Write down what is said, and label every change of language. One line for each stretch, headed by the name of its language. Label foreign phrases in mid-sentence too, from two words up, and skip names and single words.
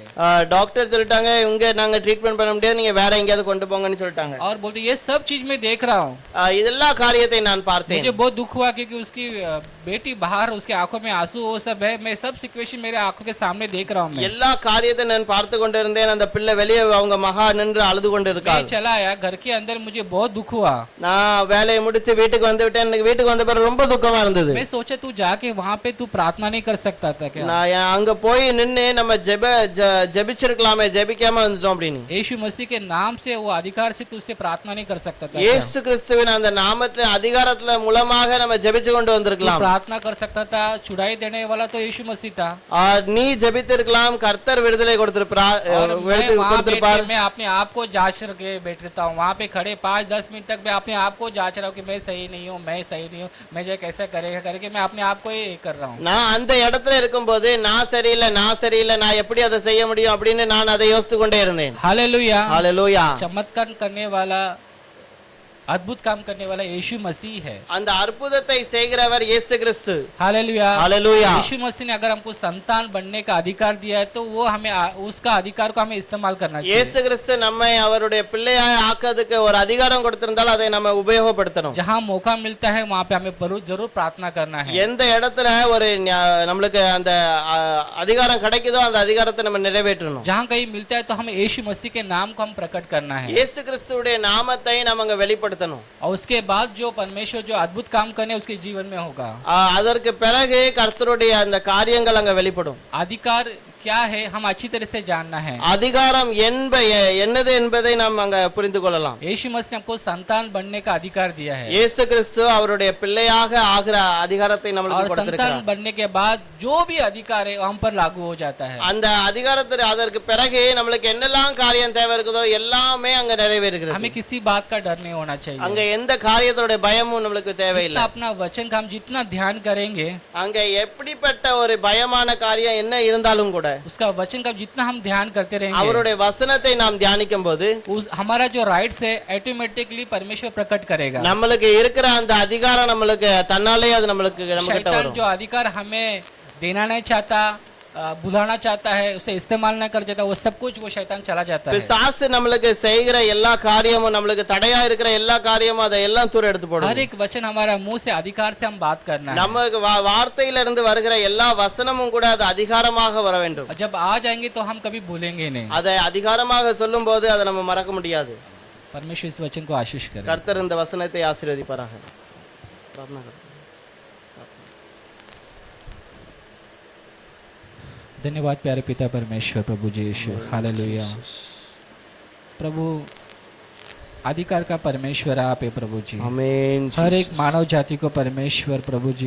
Tamil: டாக்டர் சொல்லிட்டாங்க, இங்க நாங்க ட்ரீட்மெண்ட் பண்ண முடியாது, நீங்க வேற எங்கயாவது கொண்டு போங்கன்னு சொல்லிட்டாங்க.
Hindi: और बोलते ये सब चीज मैं देख रहा हूँ,
Tamil: இதெல்லாம் காரியத்தை நான் பார்த்தேன்.
Hindi: मुझे बहुत दुख हुआ क्योंकि उसकी बेटी बाहर, उसके आंखों में आंसू वो सब है, मैं सब सिचुएशन मेरे आंखों के सामने देख रहा हूँ।
Tamil: எல்லா காரியத்தை நான் பார்த்து கொண்டு இருந்தேன். அந்த பிள்ளை வெளியே அவங்க மகா நின்று அழுது கொண்டு இருக்காள்.
Hindi: मैं चला आया घर के अंदर, मुझे बहुत दुख हुआ।
Tamil: நான் வேலையை முடித்து வீட்டுக்கு வந்து விட்டேன். எனக்கு வீட்டுக்கு வந்த பிறகு ரொம்ப துக்கமா இருந்தது.
Hindi: मैं सोचा तू जाके वहाँ पे तू प्रार्थना नहीं कर सकता था क्या?
Tamil: நான் அங்க போய் நின்னு நம்ம ஜெபிச்சிருக்கலாமே, ஜெபிக்காம வந்துட்டோம் அப்படின்னு.
Hindi: यीशु मसीह के नाम से वो अधिकार से तू उससे प्रार्थना नहीं कर सकता था?
Tamil: இயேசு கிறிஸ்துவின் அந்த நாமத்துல அதிகாரத்துல மூலமாக நம்ம ஜெபிச்சு கொண்டு வந்திருக்கலாம்.
Hindi: प्रार्थना कर सकता था, छुड़ाई देने वाला तो यीशु मसीह था।
Tamil: நீ ஜெபித்திருக்கலாம், கர்த்தர் விடுதலை கொடுத்திருப்பார்.
Hindi: मैं अपने आप को जांच के बैठ रहता हूँ वहाँ पे खड़े 5-10 मिनट तक मैं अपने आप को जांच रहा हूँ कि मैं सही नहीं हूँ, मैं सही नहीं हूँ, मैं जो कैसे करेगा करके मैं अपने आप को ही कर रहा हूँ।
Tamil: நான் அந்த இடத்துல இருக்கும்போது நான் சரியில்லை, நான் எப்படி அதை செய்ய முடியும் அப்படின்னு நான் அதை யோசித்து கொண்டே இருந்தேன்.
Hindi: हालेलुया। हालेलुया। चमत्कार करने वाला अद्भुत काम करने वाला यीशु मसीह है।
Tamil: அந்த அற்புதத்தை செய்கிறவர் இயேசு கிறிஸ்து.
Hindi: हालेलुया। हालेलुया। यीशु मसीह ने अगर हमको संतान बनने का अधिकार दिया है तो वो हमें उसका अधिकार को हमें इस्तेमाल करना चाहिए।
Tamil: இயேசு கிறிஸ்து நம்மை அவருடைய பிள்ளையாய் ஆக்கிறதுக்கு ஒரு அதிகாரம் கொடுத்திருந்தால் அதை நம்ம உபயோகப்படுத்தணும்.
Hindi: जहाँ मौका मिलता है वहाँ पे हमें जरूर प्रार्थना करना है।
Tamil: எந்த இடத்துல ஒரு நம்மளுக்கு அந்த அதிகாரம் கிடைக்குதோ அந்த அதிகாரத்தை நம்ம நிறைவேற்றணும்.
Hindi: जहाँ कहीं मिलता है तो हमें यीशु मसीह के नाम को हम प्रकट करना है।
Tamil: இயேசு கிறிஸ்துவுடைய நாமத்தை நம்ம அங்க வெளிப்படுத்தணும்.
Hindi: और उसके बाद जो परमेश्वर जो अद्भुत काम करने उसके जीवन में होगा।
Tamil: அதற்கு பிறகு கர்த்தருடைய அந்த காரியங்கள் அங்க வெளிப்படும்.
Hindi: अधिकार क्या है हम अच्छी तरह से जानना है।
Tamil: அதிகாரம் என்னது என்பதை நாம் அங்க புரிந்து கொள்ளலாம்.
Hindi: यीशु मसीह ने हमको संतान बनने का अधिकार दिया है।
Tamil: இயேசு கிறிஸ்து அவருடைய பிள்ளையாக ஆகிற அதிகாரத்தை நமக்கு
Hindi: और
Tamil: கொடுத்திருக்கிறார்.
Hindi: संतान बनने के बाद जो भी अधिकार है हम पर लागू हो जाता है।
Tamil: அந்த அதிகாரத்தை அதற்கு பிறகு நமக்கு என்னெல்லாம் காரியம் தேவை இருக்குதோ எல்லாமே அங்க நிறைவேறுகிறது.
Hindi: हमें किसी बात का डर नहीं होना चाहिए।
Tamil: அங்க எந்த காரியத்தோட பயமும் நமக்கு தேவையில்லை.
Hindi: अपना वचन का हम जितना ध्यान करेंगे
Tamil: அங்க எப்படிப்பட்ட ஒரு பயமான காரியம் என்ன இருந்தாலும் கூட
Hindi: उसका वचन का जितना हम ध्यान करते रहेंगे
Tamil: அவருடைய வசனத்தை நாம் தியானிக்கும் போது
Hindi: हमारा जो राइट्स है ऑटोमेटिकली परमेश्वर प्रकट करेगा।
Tamil: நமக்கு இருக்கிற அந்த அதிகாரம் நமக்கு தன்னாலே அது நமக்கு நம்மகிட்ட
Hindi: शैतान
Tamil: வரும்.
Hindi: जो अधिकार हमें देना नहीं चाहता बुलाना चाहता है उसे इस्तेमाल नहीं कर जाता वो सब कुछ वो शैतान चला जाता है।
Tamil: பிசாசு நமக்கு செய்கிற எல்லா காரியமும் நமக்கு தடையா இருக்கிற எல்லா காரியமும் அதை எல்லாம் தூர எடுத்து போடும்.
Hindi: हर एक वचन हमारा मुंह से अधिकार से हम बात करना है।
Tamil: நமக்கு வார்த்தையில இருந்து வருகிற எல்லா வசனமும் கூட அது அதிகாரமாக வர வேண்டும்.
Hindi: जब आ जाएंगे तो हम कभी भूलेंगे नहीं।
Tamil: அதை அதிகாரமாக சொல்லும்போது அதை நம்ம மறக்க முடியாது.
Hindi: परमेश्वर इस वचन को आशीष करे।
Tamil: கர்த்தர் இந்த வசனத்தை ஆசீர்வதிப்பாராக.
Hindi: प्रार्थना करो. धन्यवाद प्यारे पिता परमेश्वर प्रभु जी यीशु हालेलुया। प्रभु अधिकार का परमेश्वर आप है प्रभु जी। आमीन। हर एक मानव जाति को परमेश्वर प्रभु जी